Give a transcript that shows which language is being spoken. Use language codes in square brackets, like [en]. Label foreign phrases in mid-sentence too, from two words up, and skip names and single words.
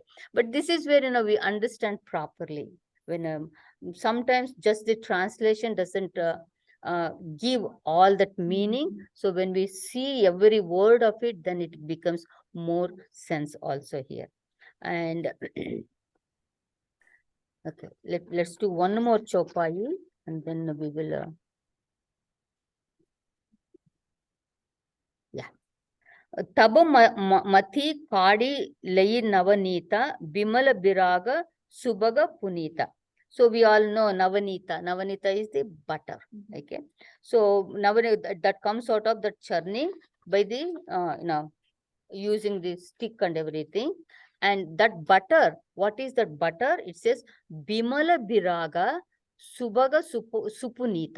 [en] But this is where, we understand properly. When sometimes just the translation doesn't give all that meaning. So when we see every word of it, then it becomes more sense also here. And okay, let's do one more chopai, and then we will... [awa] तब मथी काड़ी लई नवनीता बिमल बिराग सुभग पुनीता. [en] So we all know Navanita. Navanita is the butter. Okay. So Navanita, that comes out of the churning by the using the stick and everything. And that butter, what is that butter? It says [awa] बिमल बिराग सुभग सुपुनीता.